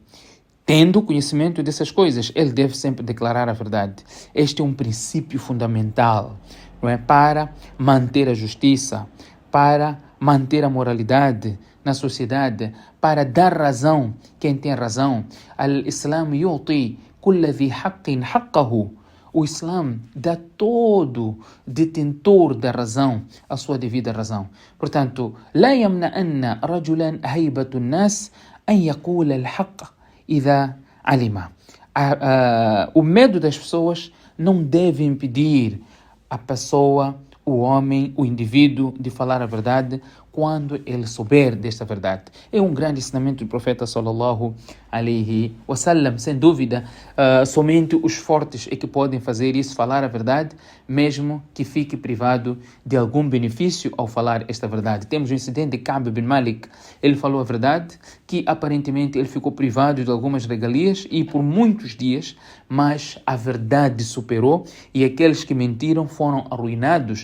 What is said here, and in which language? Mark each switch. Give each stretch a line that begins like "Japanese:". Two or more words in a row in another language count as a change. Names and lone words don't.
Portuguese: Tendo conhecimento dessas coisas, ele deve sempre declarar a verdade. Este é um princípio fundamental, não é? Para manter a justiça, para manter a moralidade na sociedade, para dar razão quem tem razão.
Arabic: الإسلام يعطي كل ذي حق حقه
Portuguese: o Islã dá todo detentor da razão a sua devida razão. Portanto,
Arabic: لا يمنعن رجلا هيبة الناس أن يقول الحق إذا علم.
Portuguese: O medo das pessoas não deve impedir a pessoa, o homem, o indivíduo de falar a verdade quando ele souber desta verdade. É um grande ensinamento do profeta
Arabic: صلى الله عليه وسلم.
Portuguese: Sem dúvida, somente os fortes é que podem fazer isso, falar a verdade, mesmo que fique privado de algum benefício ao falar esta verdade. Temos o incidente de Ka'b bin Malik. Ele falou a verdade, que aparentemente ele ficou privado de algumas regalias e por muitos dias, mas a verdade superou e aqueles que mentiram foram arruinados.